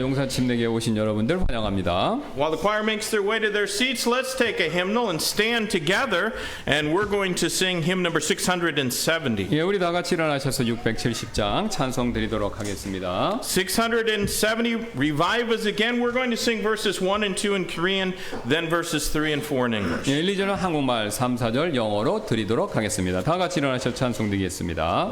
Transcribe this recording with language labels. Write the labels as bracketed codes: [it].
[ko] 용산 침례교회 오신 여러분들 환영합니다. [en] While the choir makes their way to their seats, let's take a hymnal and stand together, and we're going to sing hymn number 670. [ko] 예, 우리 다 같이 일어나셔서 670장 찬송 드리도록 하겠습니다. [en] 670, revive us again. We're going to sing verses 1 and 2 in Korean, then verses 3 and 4 in English. [ko] 예, 1, 2절은 한국말, 3, 4절 영어로 드리도록 하겠습니다. 다 같이 일어나셔서 찬송 드리겠습니다.